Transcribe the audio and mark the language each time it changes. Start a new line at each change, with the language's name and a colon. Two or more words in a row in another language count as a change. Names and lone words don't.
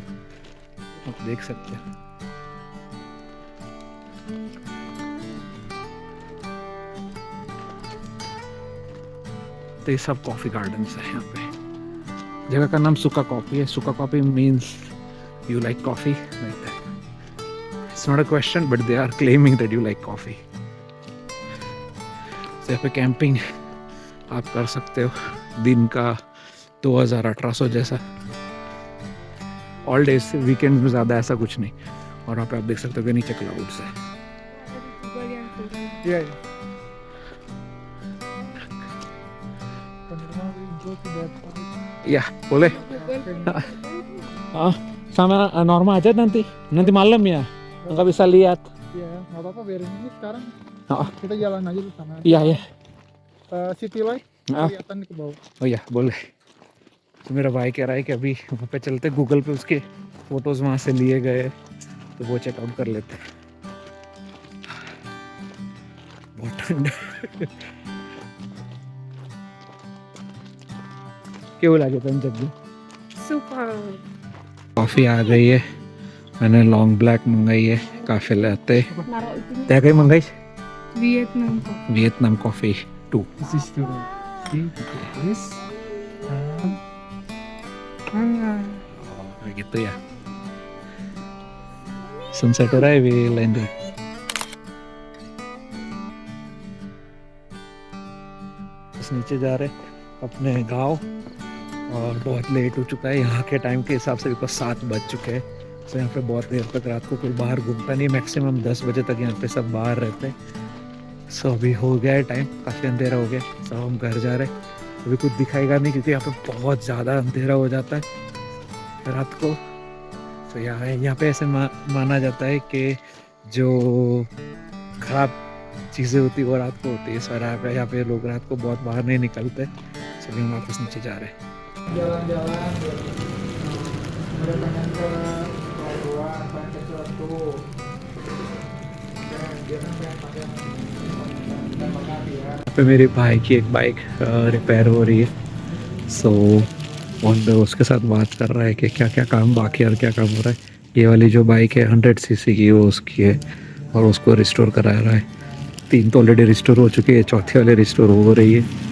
Hindi: आप देख सकते हैं. तो ये सब
English: coffee gardens
Hindi: है यहाँ पे. जगह का नाम सुका कॉफ़ी है.
English: Suka Coffee means you like coffee like that. It's not a question but they are claiming that you like coffee.
Hindi: तो यहाँ पे कैंपिंग आप कर सकते हो. दिन का 2000-1800 जैसा.
English: all days
Hindi: से, वीकेंड में ज़्यादा ऐसा कुछ नहीं. और वहाँ पे आप देख सकते हो कि नीचे क्लाउड्स है.
Indonesian: Ya, boleh. Sama Norma aja nanti malam ya, nggak bisa lihat. Iya, nggak apa-apa, biarin ini sekarang. Oh. Kita jalan aja di sana. Iya ya.
English: City light
Indonesian: kelihatan ke bawah. Oh ya, boleh.
Hindi: तो मेरा भाई कह रहा है कि अभी वहाँ पे चलते, गूगल पे उसके फोटोज वहाँ से लिए गए तो वो चेकआउट कर लेते हैं. बहुत ठंड. क्यों लगे पंजाबी? सुपर. कॉफ़ी आ गई है. मैंने
English: long black
Hindi: मंगाई है.
English: coffee latte
Hindi: क्या कहीं मंगाई? वियतनाम कॉफ़ी 2.
Indonesian: gitu ya.
Hindi: Sunset हो रहा है,
English: we land.
Hindi: बस नीचे जा रहे अपने गांव और बहुत लेट हो चुका है यहाँ के टाइम के हिसाब से. बिकॉज 7 बज चुके हैं. तो यहाँ पे बहुत देर तक रात को कोई बाहर घूमता नहीं. मैक्सिमम 10 बजे तक यहाँ पे सब बाहर रहते हैं. सो अभी हो गया है टाइम, काफ़ी अंधेरा हो गया. सब हम घर जा रहे हैं. अभी कुछ दिखाएगा नहीं क्योंकि यहाँ पे बहुत ज़्यादा अंधेरा हो जाता है रात को. तो यहाँ पे ऐसे माना जाता है कि जो खराब चीज़ें होती है वो रात को होती है. सो यहाँ पे लोग रात को बहुत बाहर नहीं निकलते. सभी हम वापस नीचे जा रहे हैं.
Indonesian: Jalan-jalan, udah pengen ke Pelabuhan, pengen ke Suatu. Dia kan pengen pakai mengati ya.
Hindi: पे मेरे भाई की एक
English: bike repair
Hindi: हो रही है. सो और उसके साथ बात कर रहा है कि क्या क्या काम बाकी और क्या काम हो रहा है. ये वाली जो बाइक है 100 सीसी की, वो उसकी है और उसको रिस्टोर करा रहा है. 3 तो
English: already restore
Hindi: हो चुकी है, चौथी वाली रिस्टोर हो रही है.